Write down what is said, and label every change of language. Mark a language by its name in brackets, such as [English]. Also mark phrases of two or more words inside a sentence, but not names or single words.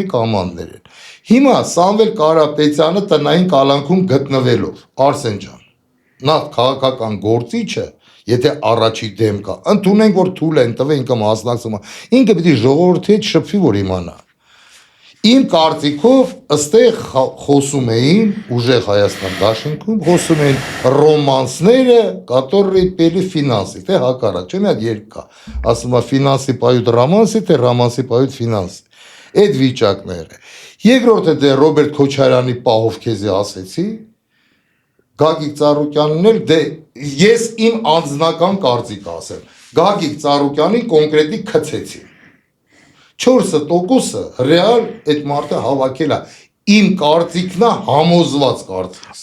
[Armenian] կամաններ են։ Հիմա Սամվել Կարապետյանը տնային կալանքում գտնվելով, Արսեն ջան, նա քաղաքական գործիչը Եթե առաջի դեմ կա, ընդունենք որ թույլ են տվել ինքը մասնակցում է, ինքը պիտի ժողովրդի հետ շփվի որ իմանա։ Իմ կարծիքով ըստեղ խոսում էին ուժեղ Հայաստան դաշինքում, խոսում էին ռոմանսները, [Russian] которые пели финансы, [Armenian] թե հակառակ, չէ՞ մի հատ երգ կա, ասում է [Russian] финансы поют романсы, [Armenian] թե [Russian] романсы поют финансы։ [Armenian] Այդ վիճակները։ Երկրորդը դե Ռոբերտ Քոչարյանի պահով քեզի ասեցի, Գագիկ Ծառուկյանն էլ դե ես իմ անձնական կարծիք ասեմ։ Գագիկ Ծառուկյանին կոնկրետի քցեցի։ 4% ռեալ այդ մարդը հավաքել է։ Իմ կարծիքն է համոզված կարծիք։